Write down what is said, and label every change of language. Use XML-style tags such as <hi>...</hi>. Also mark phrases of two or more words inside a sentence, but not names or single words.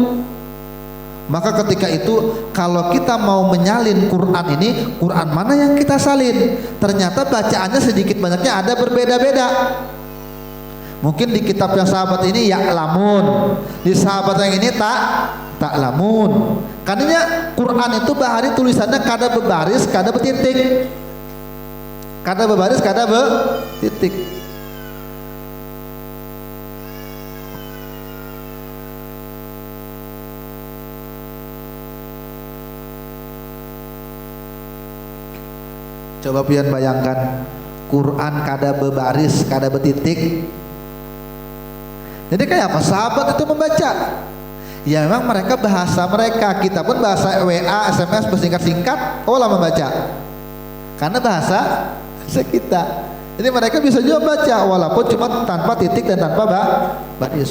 <id>Maka ketika itu kalau kita mau menyalin Quran ini, Quran mana yang kita salin? Ternyata bacaannya sedikit banyaknya ada berbeda-beda. Mungkin di kitab yang sahabat ini ya'lamun, di sahabat yang ini ta'lamun.</id> <bjn>Karena Quran itu bahari tulisannya kada berbaris, kada bertitik. Kada berbaris, kada bertitik. Coba pian bayangkan, Quran kada berbaris, kada bertitik.</bjn> <id>Jadi kayak apa? Sahabat itu membaca. Ya memang mereka bahasa mereka, kita pun bahasa WA, SMS bersingkat-singkat, oh lama baca. Karena bahasa kita. Jadi mereka bisa juga baca walaupun cuma tanpa titik dan tanpa baris.</id>